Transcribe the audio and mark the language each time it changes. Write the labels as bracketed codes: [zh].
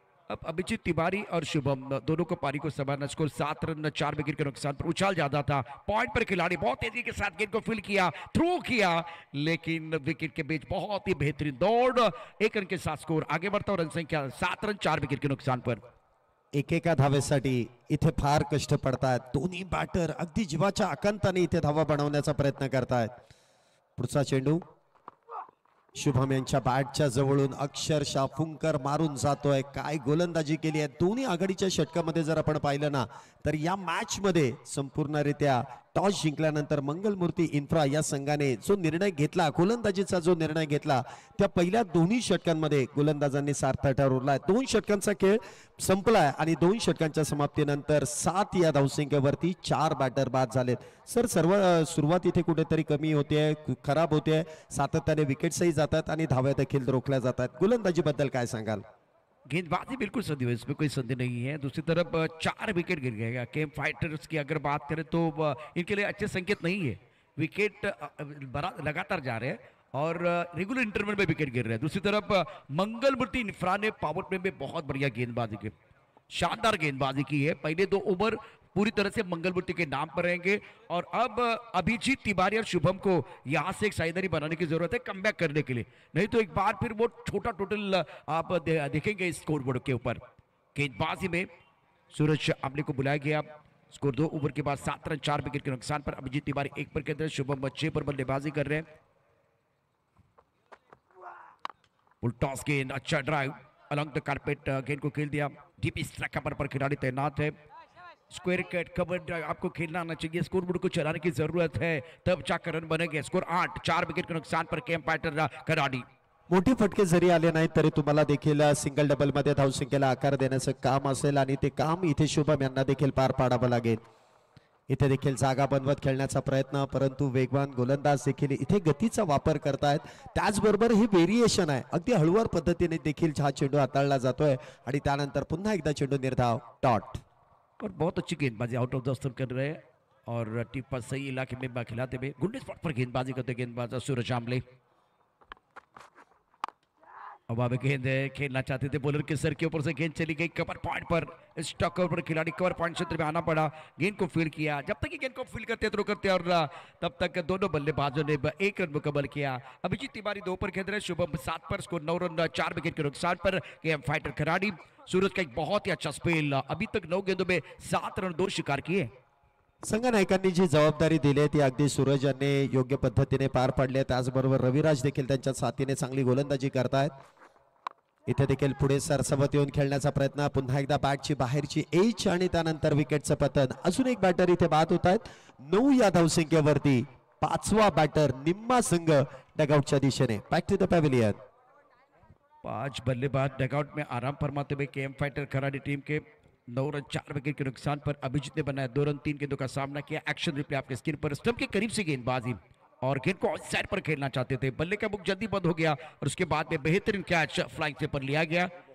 [hi] अब अभिजीत तिवारी और शुभम दोनों को पारी को संभालना। स्कोर 7 रन 4 विकेट के नुकसान पर। उछाल ज्यादा था, पॉइंट पर खिलाड़ी बहुत तेजी के साथ गेंद को फील्ड किया, थ्रू किया, लेकिन विकेट के बीच बहुत ही बेहतरीन दौड़। 1 रन के साथ स्कोर आगे बढ़ता और रन संख्या 7 रन 4 विकेट के नुकसान पर। [mr] एकेका धावेसाठी इथे फार कष्ट पडतात. दोन्ही बॅटर अगदी जीवाच्या आकांताने इथे धावा बनवण्याचा प्रयत्न करतायत. पुढचा चेंडू शुभम यांच्या बॅटच्या जवळून अक्षरशः फुंकर मारून जातोय. काय गोलंदाजी केली आहे. दोन्ही आघाडीच्या षटकामध्ये जर आपण पाहिलं ना तर या मॅच मध्ये संपूर्णरित्या टॉस जिंकल्यानंतर मंगलमूर्ती इन्फ्रा या संघाने जो निर्णय घेतला, गोलंदाजीचा जो निर्णय घेतला, त्या पहिल्या दोन्ही षटकांमध्ये गोलंदाजांनी सार्थ ठरवलाय. 2 षटकांचा खेळ संपलाय आणि 2 षटकांच्या समाप्तीनंतर 7 या धावसंख्येवरती 4 बॅटर बाद झालेत. सर, सर्व सुरुवात इथे कुठेतरी कमी होते, खराब होते, सातत्याने विकेट्सही जातात आणि धाव्या देखील रोखल्या जातात. गोलंदाजी बद्दल काय सांगाल? [hi] गेंदबाजी बिल्कुल संदेह है, इसमें कोई संदेह नहीं है। दूसरी तरफ 4 विकेट गिर गए। केम फाइटर्स की अगर बात करें तो इनके लिए अच्छे संकेत नहीं है। विकेट लगातार जा रहे हैं और रेगुलर इंटरवल में विकेट गिर रहे हैं। दूसरी तरफ मंगलमूर्ति इन्फ्रा ने पावर प्ले में बहुत बढ़िया गेंदबाजी की, शानदार गेंदबाजी की है। पहले 2 ओवर पूरी तरह से मंगलमूर्ति के नाम पर रहेंगे और अब अभिजीत तिवारी और शुभम को यहां से एक साझेदारी बनाने की जरूरत है कमबैक करने के लिए, नहीं तो एक बार फिर वो छोटा टोटल आप देखेंगे स्कोर बोर्ड के ऊपर। गेंदबाजी में सूरज आमले को बुलाया गया। स्कोर 2 ओवर के बाद 7 रन 4 विकेट के नुकसान पर। अभिजीत तिवारी 1 पर के अंदर, शुभम 6 पर बल्लेबाजी कर रहे हैं। फुल टॉस गेंद, अच्छा ड्राइव [en] along the carpet, [hi] गेंद को खेल दिया। डीप स्ट्राइक पर खिलाड़ी तैनात है। स्क्वायर कट कवर ड्राइव आपको खेलना आना चाहिए, स्कोर बोर्ड को चलाने की जरूरत है, तब जाकर रन बनेंगे। स्कोर 8, 4 विकेट के नुकसान पर केम फाइटर खिलाड़ी। [mr] मोठे फटके जरी आले नाहीत तरी तुम्हाला देखील सिंगल डबल मध्ये धावसंख्येला आकार देण्याचं काम असेल आणि ते काम इथे शुभम यांना देखील पार पाडावं लागेल. इथे देखील जागा बनवत खेळण्याचा प्रयत्न, परंतु वेगवान गोलंदाज देखील इथे गतीचा वापर करतायत. त्याचबरोबर हे व्हेरिएशन आहे, अगदी हळूवार पद्धतीने देखील हा चेंडू हाताळला जातोय आणि त्यानंतर पुन्हा एकदा चेंडू निर्धाव डॉट. [hi] और बहुत अच्छी गेंदबाजी [en] out off the stump [hi] कर रहे हैं और टिप्पा सही इलाके में खिलाते हुए गुंडे स्पॉट पर गेंदबाजी करते गेंदबाज सूरज आमले. अब अब गेंद खेलना चाहते थे बॉलर के सर के ऊपर से गेंद चली गई कवर पॉइंट पर. स्टॉकर पर खिलाड़ी कवर पॉइंट क्षेत्र में आना पड़ा, गेंद को फील्ड किया. जब तक ये गेंद को फील्ड करते थ्रो करते और तब तक दोनों बल्लेबाजों ने एक रन मुकम्मल किया. अभिजीत तिवारी 2 पर खेल रहे, शुभम 7 पर. स्कोर 9 रन 4 विकेट के नुकसान पर. केएम फाइटर खिलाड़ी सूरज का एक बहुत ही अच्छा स्पेल, अभी तक 9 गेंदों में 7 रन 2 शिकार किए. [mr] संघ नायकांनी जी जबाबदारी दिली आहे ती अगदी सूरज यांनी योग्य पद्धतीने पार पाडली आहे. त्याचबरोबर रविराज देखील त्यांच्या साथीने चांगली गोलंदाजी करतायत. इथे देखील पुढे सरसवत येऊन खेळण्याचा प्रयत्न, पुन्हा एकदा बॅटची बाहेरची एज आणि त्यानंतर विकेटचं पतन. अजून एक बॅटर इथे बाद होत आहेत. 9 या धावसंख्येवरती 5वा बॅटर निम्मा संघ डगआउटच्या दिशेने. [en] Back to the pavilion. [hi] 5 बल्लेबाज डगआउट में आराम फरमाते हुए केएम फाइटर खराड़ी टीम के 9 रन 4 विकेट के नुकसान पर. अभिजीत ने बनाया 2 रन 3 गेंदों का सामना किया. एक्शन रिप्ले आपके स्क्रीन पर. स्टंप के करीब से गेंदबाजी और गेंद को ऑफसाइड पर खेलना चाहते थे, बल्ले का मुख जल्दी बंद हो गया और उसके बाद में बेहतरीन कैच फ्लाइंग से पर लिया गया.